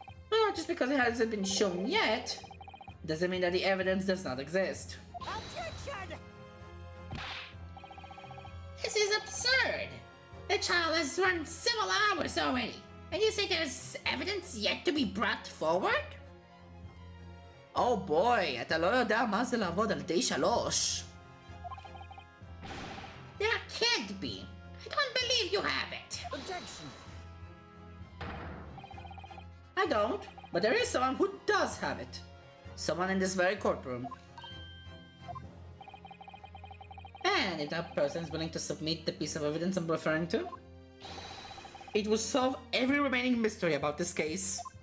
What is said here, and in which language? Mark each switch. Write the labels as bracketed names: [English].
[English] Well, just because it hasn't been shown yet, doesn't mean that the evidence does not exist. Attention! This is absurd. The child has run several hours already, and you say there's evidence yet to be brought forward? Oh boy, [Hebrew] אתה לא יודע מה זה לעבוד על די שלוש. [English] There can't be. I don't believe you have it. Objection! I don't, but there is someone who does have it. Someone in this very courtroom. And if that person is willing to submit the piece of evidence I'm referring to, it will solve every remaining mystery about this case.